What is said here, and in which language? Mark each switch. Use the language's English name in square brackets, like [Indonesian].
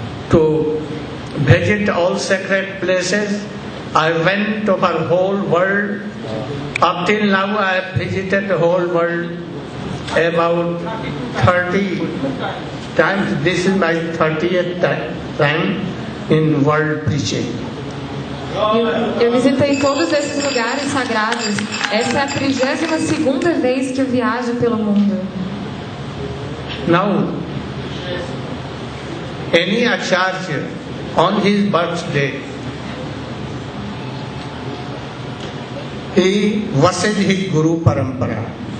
[English] To visit all sacred places, I went over the whole world. Up till now I have visited the whole world about 30 times. This is my 30th time in world preaching. [Portuguese] Eu visitei todos esses lugares sagrados. Essa é a 32ª vez que eu viajo pelo mundo. [English] Now, any acharya on his birthday, he worships his Guru Parampara.